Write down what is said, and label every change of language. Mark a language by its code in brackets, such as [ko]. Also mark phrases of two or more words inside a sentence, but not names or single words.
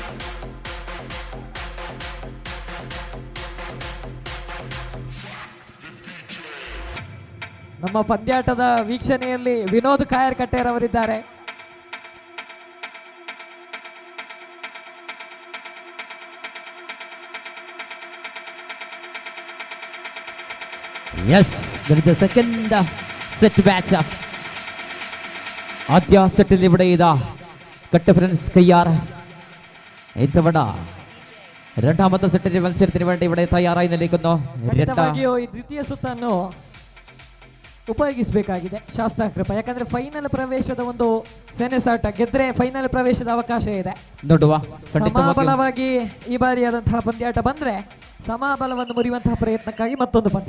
[kn] ನಮ್ಮ ಪಂದ್ಯಾಟದ ವೀಕ್ಷಣೆಯಲ್ಲಿ ವಿನೋದ್ ಕಾಯರ್ ಕಟ್ಟೇರ್ ಅವರಿದ್ದಾರೆ. ಎಸ್, ಸೆಕೆಂಡ್ ಸೆಟ್ ಮ್ಯಾಚ್. [ml] ആദ്യ സെറ്റിൽ ഇവിടെ ഇതാ കട്ട് ഫ്രണ്ട്സ് കയ്യാർ. ഇത്തവണ രണ്ടാമത്തെ സെറ്റിന്റെ മത്സരത്തിന് വേണ്ടി ഇവിടെ തയ്യാറായി നിൽക്കുന്നു. [kn] ಖಂಡಿತವಾಗಿಯೂ ಈ ದ್ವಿತೀಯ ಸುತ್ತನ್ನು ಉಪಯೋಗಿಸಬೇಕಾಗಿದೆ ಶಾಸ್ತಾಕೃಪ. ಯಾಕಂದ್ರೆ ಫೈನಲ್ ಪ್ರವೇಶದ ಒಂದು ಸೆಣಸಾಟ, ಗೆದ್ರೆ ಫೈನಲ್ ಪ್ರವೇಶದ ಅವಕಾಶ ಇದೆ. ನೋಡುವ ಸಮಾಬಲವಾಗಿ ಈ ಬಾರಿಯಾದಂತಹ ಪಂದ್ಯಾಟ ಬಂದ್ರೆ ಸಮಾಬಲವನ್ನು ಮುರಿಯುವಂತಹ ಪ್ರಯತ್ನಕ್ಕಾಗಿ ಮತ್ತೊಂದು ಪಂದ್ಯ.